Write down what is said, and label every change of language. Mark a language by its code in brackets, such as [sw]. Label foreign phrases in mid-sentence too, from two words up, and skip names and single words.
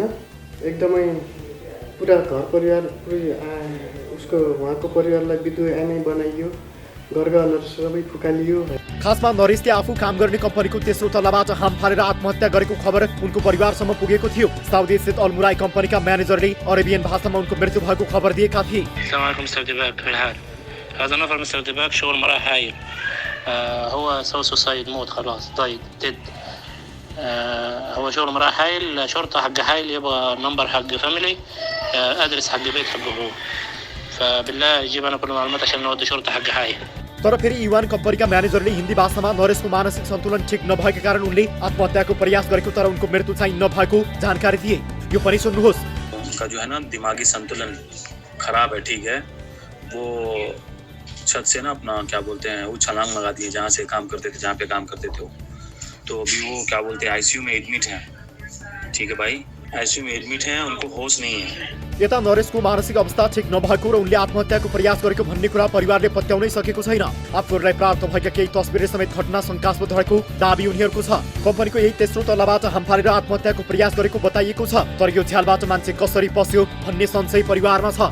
[ne] एकदमै पुरा घर परिवार उसको उहाँको परिवारलाई विधुवानी बनाइयो, घरघर सबै फुकालियो। खासमा नरेशले आफू काम गर्ने कम्पनीको तेस्रो तल्लाबाट हाम फालेर आत्महत्या गरेको खबर उनको परिवारसम्म पुगेको थियो। साउदी स्थित अलमुराई कम्पनीका म्यानेजरले अरेबियन भाषामा उनको मृत्यु भएको खबर दिएका थिए। [ar] هذا نفر مستر دباك شغل مراه هايل هو سوى سوسايد موت خلاص ضايق ديد هو شغل مراه هايل شرطة حق هايل يبغى نمبر حق [en] family address [ar] حق بيت حقه هو فبالله يجيب انا كل معلومات عشان نودي شرطة حق هايل [ne] तर फेरि युवान कम्पनीका म्यानेजरले हिन्दी भाषामा नरेशको मानसिक सन्तुलन ठिक नभएको कारण उनले आत्महत्याको प्रयास गरेको तर उनको मृत्यु चाहिँ नभएको जानकारी दिए। यो पनि सुन्नुहोस्। [hi] उनका जो है ना दिमागी संतुलन खराब है, ठीक है। वो छत से ना अपना क्या बोलते हैं वो छलांग लगा दिए जहाँ से काम करते थे, जहाँ पे काम करते थे वो। तो अभी वो क्या बोलते हैं आईसीयू में एडमिट हैं, ठीक है भाई, आईसीयू में एडमिट हैं, उनको होश नहीं है। [ne] यता नरेशको मानसिक अवस्था ठिक नभएको र उनले आत्महत्याको प्रयास गरेको भन्ने कुरा परिवारले पत्याउनै सकेको छैन। आफूहरूलाई प्राप्त भएका केही तस्बिर समेत घटना शङ्कास्पद रहेको दाबी उनीहरूको छ। कम्पनीको यही तेस्रो तल्लाबाट हाम फालेर आत्महत्याको प्रयास गरेको बताइएको छ। तर यो झ्यालबाट मान्छे कसरी पस्यो भन्ने संशय परिवारमा छ।